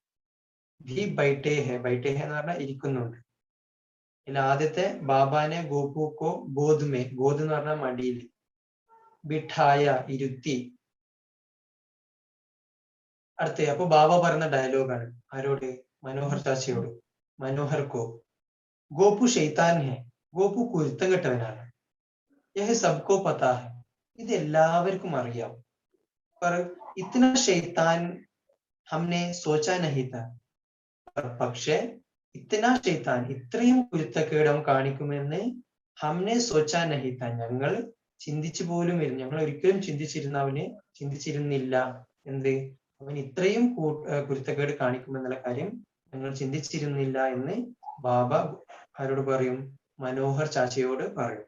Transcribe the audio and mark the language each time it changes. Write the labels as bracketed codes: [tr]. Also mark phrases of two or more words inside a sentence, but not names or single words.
[hi] भी बैठे हैं, बैठे हैं [ml] എന്ന് പറഞ്ഞാൽ ഇരിക്കുന്നുണ്ട്. ഇതിൽ ആദ്യത്തെ [hi] बाबा ने गोपू को गोद में, [ml] ഗോദ് എന്ന് പറഞ്ഞാൽ മടിയിൽ, ബിഠായ ഇരുത്തി. അടുത്ത അപ്പൊ ബാബ പറയുന്ന ഡയലോഗാണ് ആരോട്, മനോഹർ ചാച്ചയോട്. [hi] मनोहर को गोपू शैतान है, [ml] ഗോപു കുരുത്തം കെട്ടവനാണ്. [hi] यह सबको पता है, [ml] ഇത് എല്ലാവർക്കും അറിയാം. [hi] पर इतना शैतान हमने सोचा नहीं था. [ml] പക്ഷേ [hi] इतना शैतान, [ml] ഇത്രയും കുരുത്തക്കേട് അവൻ കാണിക്കുമെന്ന് [hi] हमने सोचा नहीं था, [ml] ഞങ്ങൾ ചിന്തിച്ചു പോലും ഞങ്ങൾ ഒരിക്കലും ചിന്തിച്ചിരുന്നില്ല. എന്ത്, അവൻ ഇത്രയും കുരുത്തക്കേട് കാണിക്കുമെന്നുള്ള കാര്യം ഞങ്ങൾ ചിന്തിച്ചിരുന്നില്ല എന്ന് ബാബ ആരോട് പറയും, മനോഹർ ചാച്ചയോട് പറയും.